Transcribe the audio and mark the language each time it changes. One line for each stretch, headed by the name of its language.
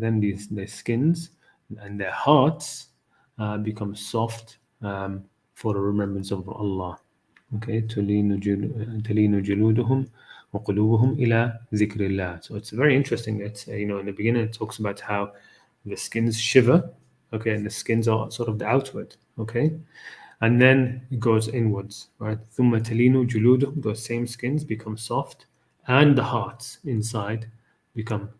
English: Then their skins and their hearts become soft for the remembrance of Allah. Okay,
Arabic: تلين جلودهم وقلوبهم إلى ذكر الله.
English: So it's very interesting. It's you know, in the beginning it talks about how the skins shiver. Okay, and the skins are sort of the outward. Okay, and then it goes inwards, right?
Arabic: ثم تلين جلودهم.
English: Those same skins become soft, and the hearts inside become.